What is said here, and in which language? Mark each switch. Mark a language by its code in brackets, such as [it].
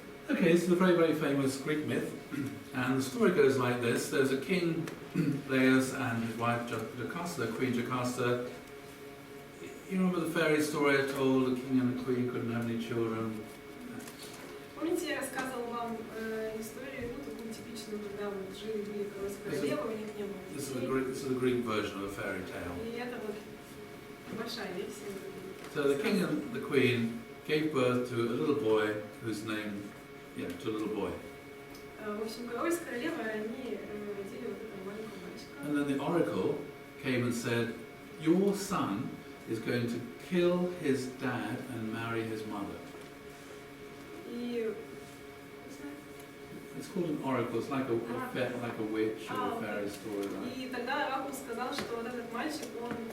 [en] Okay, this is a very, very famous Greek myth, and the story goes like this. There's a king, Laius, and his wife Jocasta, Queen Jocasta. You remember the fairy story I told, the king and the queen couldn't have any children? [ru] Помните, я рассказывала вам историю, такую типичную, когда вот жили-были королева, у них не было детей. [en] This is the Greek version of a fairy tale. [ru] И это вот большая версия. [en] So the king and the queen gave birth to a little boy whose name, to a little boy. [ru] В общем, король с королевой, они родили вот этого маленького мальчика. [en] And then the oracle came and said, your son is going to kill his dad and marry his mother. [ru] И [en] It's called an oracle. It's like a witch or a fairy story, right? [ru] И тогда оракул сказал, что вот этот мальчик, он